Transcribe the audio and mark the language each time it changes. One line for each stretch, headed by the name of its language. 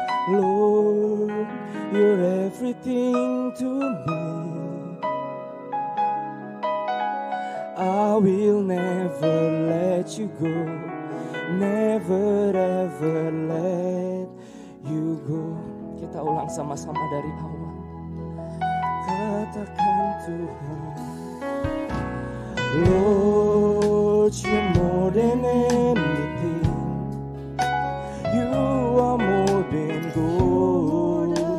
English: Lord, you're everything to me. I will never let you go, never ever let you go.
Indonesian: Kita ulang sama-sama dari awal. Katakan Tuhan,
English: Lord, you're more than anything. You are more than gold.